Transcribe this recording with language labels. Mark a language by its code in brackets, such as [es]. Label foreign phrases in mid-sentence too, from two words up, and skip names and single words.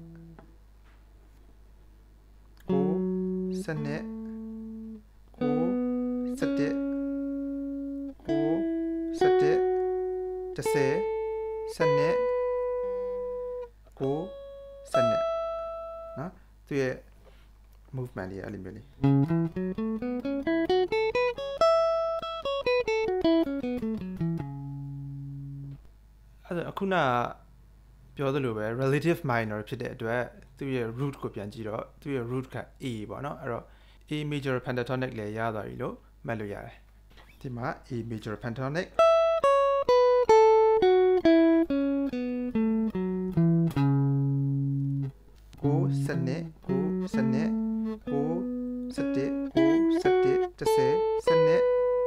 [my] 9စနစ်9စတက်9စတက်10စနစ်9စနစ်နော်သူရဲ့ movement လေးအဲ့လိုမျိုးလေး အခုနပြောသလိုပဲ [en] relative minor [my] ဖြစ်တဲ့အတွက်သူ ရဲ့ root ကိုပြန်ကြည့်တော့သူရဲ့ root က A ပေါ့နော်အဲ့တော့ [en] A major pentatonic [my] လည်းရသွားပြီလို့မှတ်လို့ရတယ်ဒီမှာ [en] A major pentatonic [my] 9စနစ်9စနစ်9 17 10 10 10